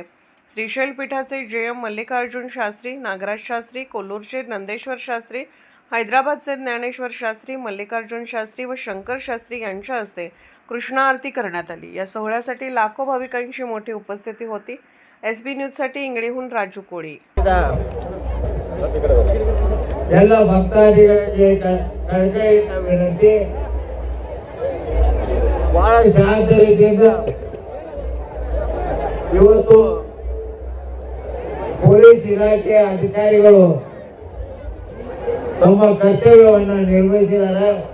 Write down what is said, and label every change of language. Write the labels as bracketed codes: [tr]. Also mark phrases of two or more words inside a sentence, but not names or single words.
[mr] श्रीशैल पीठाचे JM मल्लिकार्जुन शास्त्री, नागराज शास्त्री, कोल्हूरचे नंदेश्वर शास्त्री, हैदराबादचे ज्ञानेश्वर शास्त्री, मल्लिकार्जुन शास्त्री व शंकर शास्त्री यांच्या हस्ते कृष्णा आरती करण्यात आली. या सोहळ्यासाठी लाखो भाविकांची मोठी उपस्थिती होती. SB न्यूजसाठी इंगळीहून राजू कोळी. [kn] ಎಲ್ಲ ಭಕ್ತಾದಿಗಳಿಗೆ ಕಳಕಳಿಯಿಂದ ವಿನಂತಿ, ಬಹಳ ಶಾಂತ ರೀತಿಯಿಂದ ಇವತ್ತು ಪೊಲೀಸ್ ಇಲಾಖೆಯ ಅಧಿಕಾರಿಗಳು ತಮ್ಮ ಕರ್ತವ್ಯವನ್ನು ನಿರ್ವಹಿಸಿದ್ದಾರೆ.